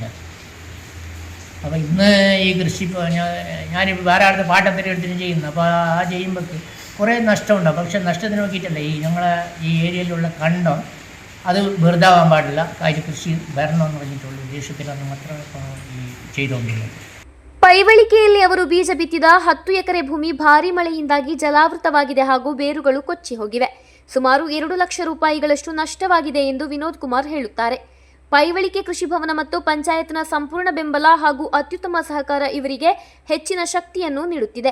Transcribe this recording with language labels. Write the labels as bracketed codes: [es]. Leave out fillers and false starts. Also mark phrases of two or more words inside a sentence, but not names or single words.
[ml] അപ്പോൾ ഇന്ന് ഈ കൃഷി ഇപ്പോൾ ഞാനിപ്പോൾ വേറെ ആളുടെ പാട്ടത്തിന് എടുത്തിട്ട് ചെയ്യുന്നു. അപ്പോൾ ആ ചെയ്യുമ്പോൾ കുറേ നഷ്ടമുണ്ടാകും. പക്ഷേ നഷ്ടത്തിന് നോക്കിയിട്ടല്ല ഈ ഞങ്ങളെ ഈ ഏരിയയിലുള്ള കണ്ടം അത് വെറുതാവാൻ പാടില്ല. കാര്യം കൃഷി വരണമെന്ന് പറഞ്ഞിട്ടുള്ള ഉദ്ദേശത്തിലാണ് മാത്രമേ ഈ ചെയ്തുകൊണ്ടിരുന്നത്. [kn] ಪೈವಳಿಕೆಯಲ್ಲಿ ಅವರು ಬೀಜ ಬಿತ್ತಿದ 10 ಎಕರೆ ಭೂಮಿ ಭಾರೀ ಮಳೆಯಿಂದಾಗಿ ಜಲಾವೃತವಾಗಿದೆ ಹಾಗೂ ಬೇರುಗಳು ಕೊಚ್ಚಿ ಹೋಗಿವೆ. ಸುಮಾರು 2 ಲಕ್ಷ ರೂಪಾಯಿಗಳಷ್ಟು ನಷ್ಟವಾಗಿದೆ ಎಂದು ವಿನೋದ್ ಕುಮಾರ್ ಹೇಳುತ್ತಾರೆ. ಪೈವಳಿಕೆ ಕೃಷಿ ಭವನ ಮತ್ತು ಪಂಚಾಯತ್ನ ಸಂಪೂರ್ಣ ಬೆಂಬಲ ಹಾಗೂ ಅತ್ಯುತ್ತಮ ಸಹಕಾರ ಇವರಿಗೆ ಹೆಚ್ಚಿನ ಶಕ್ತಿಯನ್ನು ನೀಡುತ್ತಿದೆ.